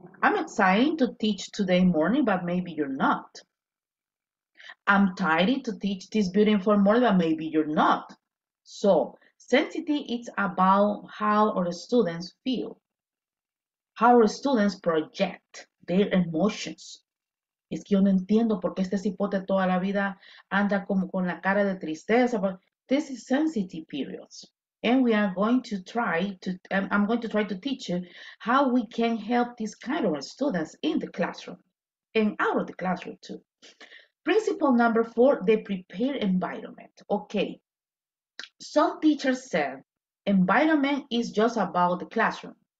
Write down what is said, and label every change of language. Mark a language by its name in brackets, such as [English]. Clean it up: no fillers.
[English] I'm excited to teach today morning, but maybe you're not. I'm tired to teach this beautiful morning, but maybe you're not. So, sensitive is about how our students feel, how our students project their emotions. [Spanish] Es que yo no entiendo por qué este cipote toda la vida anda como con la cara de tristeza. [English] But this is sensitive periods. And we are going to try to, I'm going to try to teach you how we can help these kind of students in the classroom and out of the classroom too. Principle number 4, the prepared environment. Okay, some teachers said environment is just about the classroom.